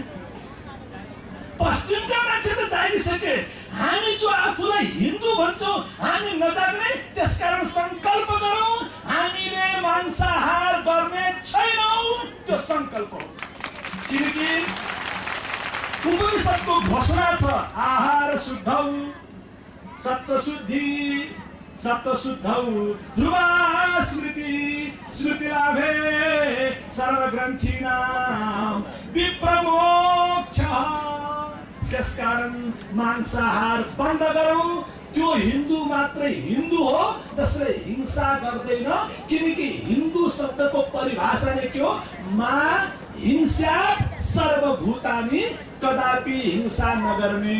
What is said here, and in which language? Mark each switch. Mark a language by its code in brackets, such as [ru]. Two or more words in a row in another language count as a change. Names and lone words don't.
[ne] पश्चिमका मान्छे त जागिसके, हामी जो आफूलाई हिन्दू भन्छौँ हामी नजाग्ने। त्यसकारण संकल्प गरौँ, हामीले मांसाहार गर्ने छैनौँ। त्यो संकल्प हो। किनकि उपनिषदको घोषणा छ, [sa] आहार शुद्धौ सत्त्वशुद्धौ ध्रुवा स्मृति लाभे सर्वग्रन्थीनां विप्रमोक्ष। [ne] त्यसकारण मांसाहार बन्द गरौँ। त्यो हिन्दू मात्रै हिन्दू हो जसले हिंसा गर्दैन। किनकि हिन्दू शब्दको परिभाषा नै के हो? [sa] मा हिंसा सर्वभूतानि, [ne] कदापि हिंसा नगर्ने।